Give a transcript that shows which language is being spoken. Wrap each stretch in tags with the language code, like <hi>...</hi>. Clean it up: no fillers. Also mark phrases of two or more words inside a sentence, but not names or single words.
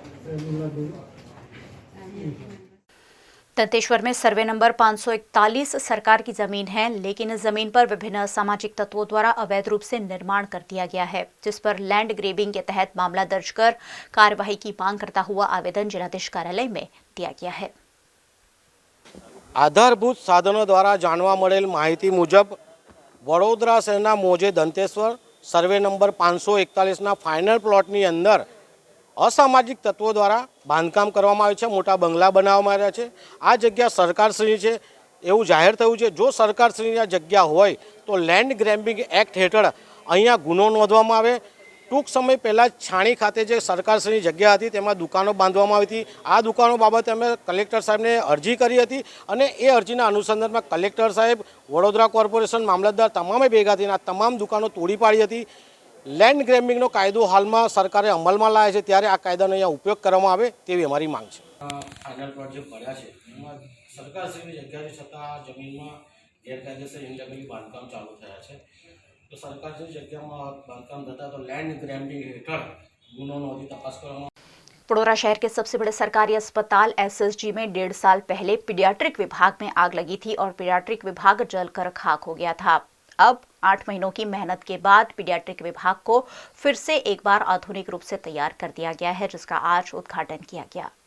<hi>दंतेश्वर में सर्वे नंबर 541 सरकार की जमीन है, लेकिन इस जमीन पर विभिन्न सामाजिक तत्वों द्वारा अवैध रूप से निर्माण कर दिया गया है, जिस पर</hi> <en>land grabbing</en> <hi>के तहत मामला दर्ज कर कार्यवाही की मांग करता हुआ आवेदन जिलाधीश कार्यालय में दिया गया है.</hi> <gu>આધારભૂત સાધનો દ્વારા જાણવા મળેલ માહિતી મુજબ વડોદરા શહેરના મોજે દંતેશ્વર સર્વે નંબર 541 ફાઇનલ પ્લોટની અંદર અસામાજિક તત્વો દ્વારા બાંધકામ કરવામાં આવ્યું છે. મોટા બંગલા બનાવવામાં આવ્યા છે. આ જગ્યા સરકારશ્રીની છે એવું જાહેર થયું છે. જો સરકારશ્રીની આ જગ્યા હોય તો</gu> <en>land grabbing act</en> <gu>હેઠળ અહીંયા ગુનો નોંધવામાં આવે. ટૂંક સમય પહેલા છાણી ખાતે જે સરકારશ્રીની જગ્યા હતી તેમાં દુકાનો બાંધવામાં આવી હતી. આ દુકાનો બાબતે અમે કલેક્ટર સાહેબને અરજી કરી હતી અને એ અરજીના અનુસંધાનમાં કલેક્ટર સાહેબ, વડોદરા કોર્પોરેશન, મામલતદાર તમામે ભેગા થઈને આ તમામ દુકાનો તોડી પાડી હતી. લેન્ડ ગ્રેબિંગનો કાયદો હાલમાં સરકારે અમલમાં લાવ્યો છે, ત્યારે આ કાયદાનો અહીંયા ઉપયોગ કરવામાં આવે તેવી અમારી માંગ છે. ફાઇનલ પ્લોટ જે પડ્યા છે એમાં સરકારશ્રીની જગ્યા છે છતાં जमीનમાં ગેરકાયદેસર ઇનલીગલી બાંધકામ ચાલુ થયા છે. તો સરકારની જગ્યામાં બાંધકામ થતા તો</gu> <en>land grabbing</en> <gu>હેઠળ ગુનો નોંધી તપાસ કરવામાં.</gu> <hi>वडोदरा शहर के सबसे बड़े सरकारी अस्पताल एसएसजी में 1.5 साल पहले पीडियाट्रिक विभाग में आग लगी थी और पीडियाट्रिक विभाग जलकर खाक हो गया था. अब 8 महीनों की मेहनत के बाद पीडियाट्रिक विभाग को फिर से एक बार आधुनिक रूप से तैयार कर दिया गया है, जिसका आज उद्घाटन किया गया.</hi>